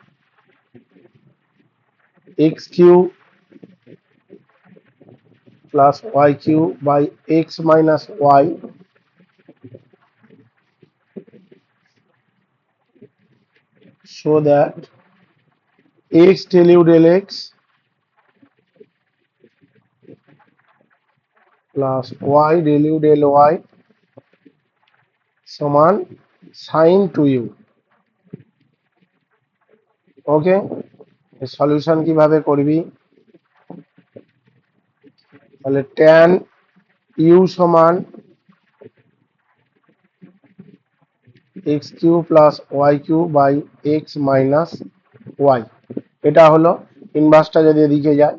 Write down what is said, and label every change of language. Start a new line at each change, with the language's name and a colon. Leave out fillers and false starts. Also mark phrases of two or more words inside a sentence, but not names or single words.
English: x cube plus y cube by x minus y, so that x del u del x plus y del u del y সমান sin 2u।
Bangla: ওকে, সলিউশন কিভাবে করবি? তাহলে
English: tan u
Bangla: সমান
English: x cube plus y cube by x minus y,
Bangla: এটা হলো ইনভার্সটা যদি এদিকে যায়।